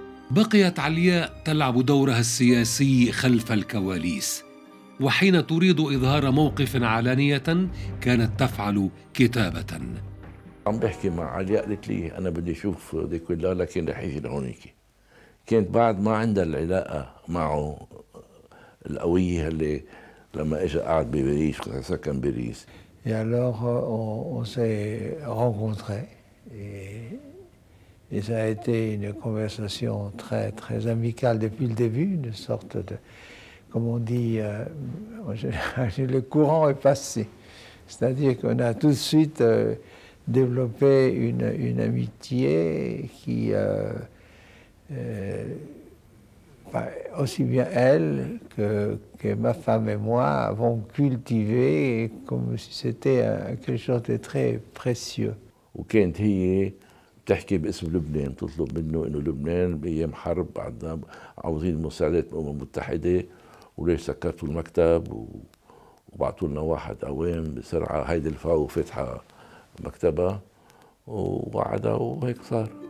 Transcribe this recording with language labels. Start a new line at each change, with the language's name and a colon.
Arabic: بقيت علياء تلعب دورها السياسي خلف الكواليس، وحين تريد إظهار موقف علانية كانت تفعل كتابة. عم بحكي مع علياء، قالت لي أنا بدي أشوف ديكولا، لكن رح يجي لهونيك. كانت بعد ما عندها العلاقة معه القوية اللي لما اجى قعد بباريس سكن باريس.
French: Et alors, on s'est rencontrés et ça a été une conversation très, très amicale depuis le début, une sorte de, comme on dit, en général, le courant est passé. C'est-à-dire qu'on a tout de suite développé une amitié qui, aussi bien elle que ma femme et moi avons cultivé comme si c'était quelque chose de très précieux.
Arabic: وكانت هي بتحكي باسم لبنان، تطلب منه انه لبنان بايام حرب بعدنا عاوزين مساعدات الامم المتحده، وليش سكرتوا المكتب وبعتوا لنا واحد قوام بسرعه، هيدي الفاو فاتحه مكتبها ووعدها وهيك صار.